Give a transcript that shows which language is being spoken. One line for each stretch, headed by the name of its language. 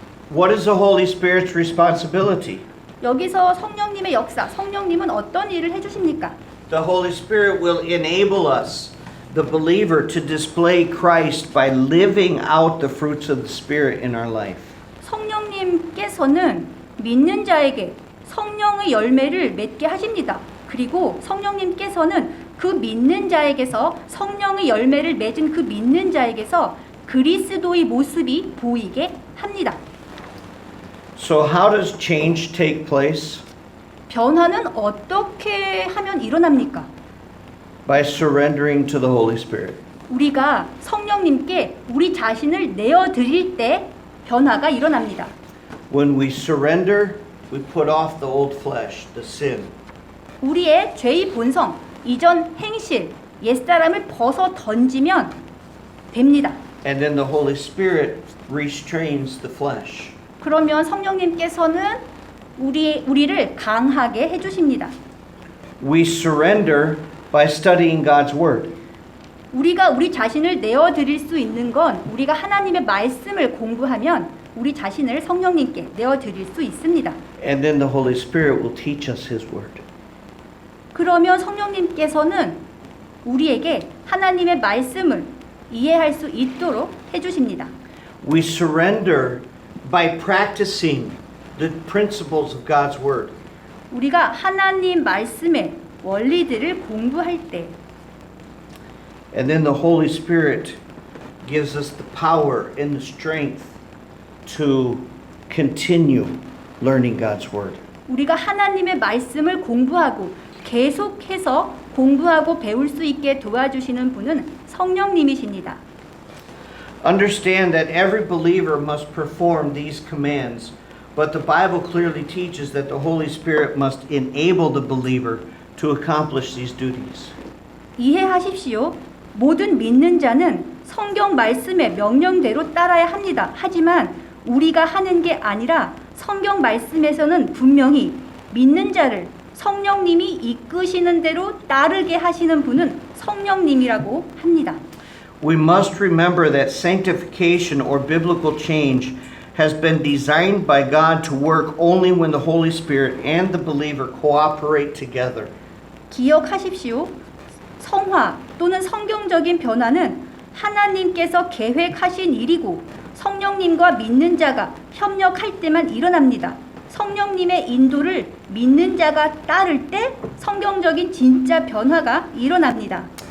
English: the Holy Spirit's responsibility?
Korean: 여기서 성령님의 역사, 성령님은 어떤 일을 해주십니까?
English: The Holy Spirit will enable us, the believer, to display Christ by living out the fruits of the Spirit in our life.
Korean: 성령님께서는 믿는 자에게 성령의 열매를 맺게 하십니다. 그리고 성령님께서는 그 믿는 자에게서 성령의 열매를 맺은 그 믿는 자에게서 그리스도의 모습이 보이게 합니다.
English: So how does change take place?
Korean: 변화는 어떻게 하면 일어납니까?
English: By surrendering to the Holy Spirit.
Korean: 우리가 성령님께 우리 자신을 내어드릴 때 변화가 일어납니다.
English: When we surrender, we put off the old flesh, the sin.
Korean: 우리의 죄의 본성, 이전 행실, 옛사람을 벗어 던지면 됩니다.
English: And then the Holy Spirit restrains the flesh.
Korean: 그러면 성령님께서는 우리를 강하게 해주십니다.
English: We surrender by studying God's Word.
Korean: 우리가 우리 자신을 내어드릴 수 있는 건 우리가 하나님의 말씀을 공부하면 우리 자신을 성령님께 내어드릴 수 있습니다.
English: And then the Holy Spirit will teach us His Word.
Korean: 그러면 성령님께서는 우리에게 하나님의 말씀을 이해할 수 있도록 해주십니다.
English: We surrender by practicing the principles of God's Word.
Korean: 우리가 하나님 말씀의 원리들을 공부할 때
English: And then the Holy Spirit gives us the power and the strength to continue learning God's Word.
Korean: 우리가 하나님의 말씀을 공부하고 계속해서 공부하고 배울 수 있게 도와주시는 분은 성령님이십니다.
English: Understand that every believer must perform these commands, but the Bible clearly teaches that the Holy Spirit must enable the believer to accomplish these duties.
Korean: 이해하십시오. 모든 믿는 자는 성경 말씀의 명령대로 따라야 합니다. 하지만 우리가 하는 게 아니라 성경 말씀에서는 분명히 믿는 자를 성령님이 이끄시는 대로 따르게 하시는 분은 성령님이라고 합니다.
English: We must remember that sanctification or biblical change has been designed by God to work only when the Holy Spirit and the believer cooperate together.
Korean: 기억하십시오. 성화 또는 성경적인 변화는 하나님께서 계획하신 일이고 성령님과 믿는 자가 협력할 때만 일어납니다. 성령님의 인도를 믿는 자가 따를 때 성경적인 진짜 변화가 일어납니다.